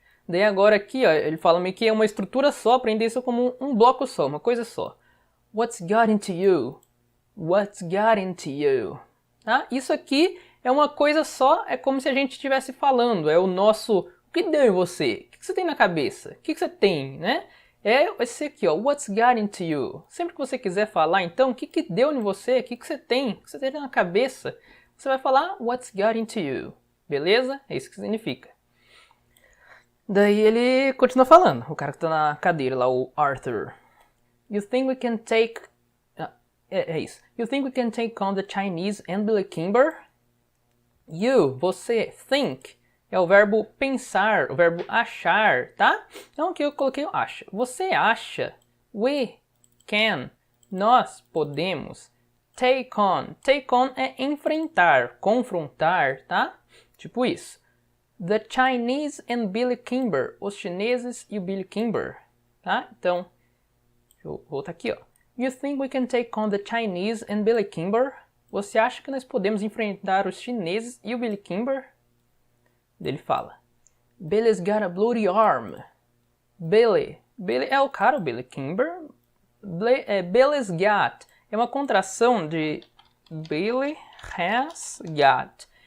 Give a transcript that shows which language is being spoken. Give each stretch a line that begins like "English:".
Portuguese: Daí agora aqui, ó, ele fala meio que é uma estrutura só, aprender isso como um bloco só, uma coisa só.
English: What's got into you? What's got into you?
Portuguese: Tá? Isso aqui é uma coisa só, é como se a gente estivesse falando, é o nosso... O que deu em você? O que você tem na cabeça? O que você tem, né? É esse aqui, ó,
English: what's got into you?
Portuguese: Sempre que você quiser falar, então, o que deu em você? O que você tem? O que você tem na cabeça? Você vai falar
English: what's got into you.
Portuguese: Beleza? É isso que significa. Daí ele continua falando, o cara que tá na cadeira lá, o Arthur.
English: You think we can take...
Portuguese: É isso.
English: You think we can take on the Chinese and Billy Kimber?
Portuguese: You, você, think, é o verbo pensar, o verbo achar, tá? Então aqui eu coloquei o acha. Você acha, we can, nós podemos, take on é enfrentar, confrontar, tá? Tipo isso.
English: The Chinese and
Portuguese: Billy Kimber, os chineses e o Billy Kimber, tá? Então, deixa eu voltar aqui, ó.
English: You think we can take on the Chinese and Billy Kimber?
Portuguese: Você acha que nós podemos enfrentar os chineses e o Billy Kimber? Ele fala,
English: Billy's got a bloody arm.
Portuguese: Billy é o cara, o Billy Kimber. Billy's got é uma contração de Billy has got.